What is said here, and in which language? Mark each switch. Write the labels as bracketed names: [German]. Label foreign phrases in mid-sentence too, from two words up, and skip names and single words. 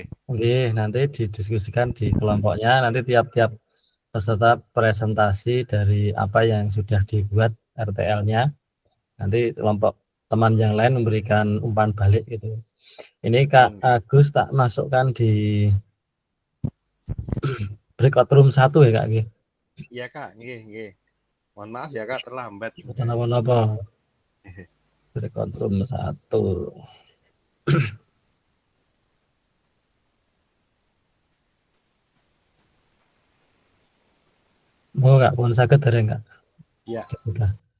[Indonesian] Oke, nanti didiskusikan di kelompoknya. Nanti tiap-tiap peserta presentasi dari apa yang sudah dibuat RTL-nya. Nanti kelompok teman yang lain memberikan umpan balik gitu. Ini Kak Agus tak masukkan di [English] breakout room [Indonesian] 1 ya Kak nggih. Iya Kak, nggih. Mohon maaf ya Kak terlambat. [Javanese] Mboten napa-napa. [English] Breakout room [Javanese] 1. Mau Kak, pun saged dereng Kak? [Indonesian] Iya. Sudah.